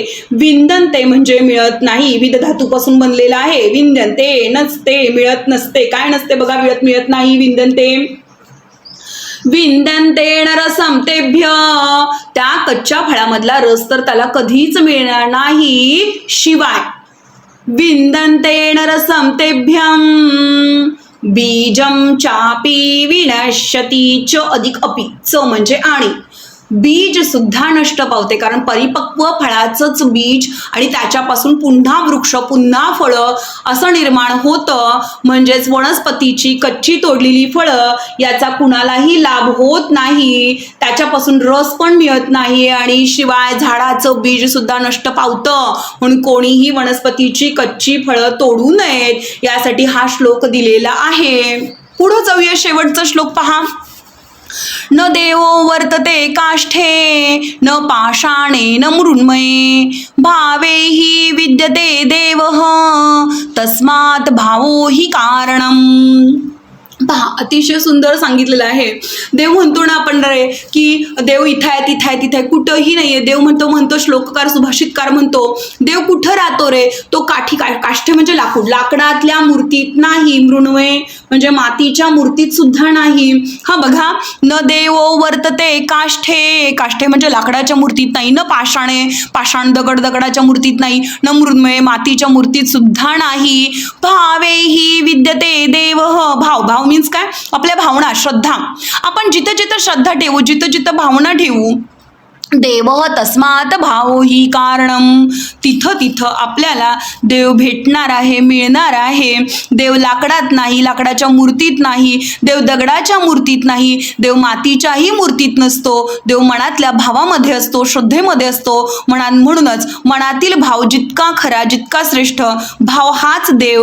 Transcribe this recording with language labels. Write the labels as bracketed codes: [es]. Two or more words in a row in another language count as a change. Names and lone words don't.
[mr] विंदन्ते म्हणजे मिळत नाही, विद धातूपासून बनलेला आहे. विंदन्ते नसते, मिळत नसते. काय नसते बघा, मिळत नाही. [sa] विंदन्ते नरसं तेभ्य, [mr] त्या कच्च्या फळामधला रस तर त्याला कधीच मिळणार नाही. [sa] शिवाय विंदन्ते नरसं तेभ्यम बीजं चापि विनश्यति. [mr] च अधिक अपि, च म्हणजे आणि. बीज सुद्धा नष्ट पावते, कारण परिपक्व फळाचंच बीज आणि त्याच्यापासून पुन्हा वृक्ष, पुन्हा फळं असं निर्माण होतं. म्हणजेच वनस्पतीची कच्ची तोडलेली फळं याचा कुणालाही लाभ होत नाही, त्याच्यापासून रस पण मिळत नाही आणि शिवाय झाडाचं बीज सुद्धा नष्ट पावतं. म्हणून कोणीही वनस्पतीची कच्ची फळं तोडू नयेत, यासाठी हा श्लोक दिलेला आहे. पुढे जाऊया, शेवटचा श्लोक पहा. [sa] न देवो वर्तते काष्ठे न पाषाणे न मृण्मये भावे हि विद्यते देवः तस्मात् भावो हि कारणम्. [mr] पहा अतिशय सुंदर सांगितलेलं आहे. देव म्हणतो ना आपण रे की देव इथं आहे तिथं आहे तिथं आहे, कुठंही नाहीये. देव म्हणतो श्लोककार सुभाषितकार म्हणतो देव कुठं राहतो रे, तो काष्ठ म्हणजे लाकूड, लाकडातल्या मूर्तीत नाही. मृण्मये म्हणजे मातीच्या मूर्तीत सुद्धा नाही. हा बघा, [sa] न देवो वर्तते काष्ठे, [mr] काष्ठे म्हणजे लाकडाच्या मूर्तीत नाही. [sa] न पाषाणे, [mr] पाषाण दगडाच्या मूर्तीत नाही. [sa] न मृण्मये [mr] मातीच्या मूर्तीत सुद्धा नाही. [sa] भावे हि विद्यते देव, [mr] भाव मीन्स काय, आपल्या भावना, श्रद्धा. आपण जिथं जिथं श्रद्धा ठेवू, जिथं जिथं भावना ठेवू, देव [sa] तस्मात भावो हि कारणम, [mr] तिथं तिथं आपल्याला देव भेटणार आहे, मिळणार आहे. देव लाकडात नाही, लाकडाच्या मूर्तीत नाही. देव दगडाच्या मूर्तीत नाही. देव मातीच्याही मूर्तीत नसतो. देव मनातल्या भावामध्ये असतो, श्रद्धेमध्ये असतो. म्हणूनच मनातील भाव जितका खरा, जितका श्रेष्ठ भाव हाच देव.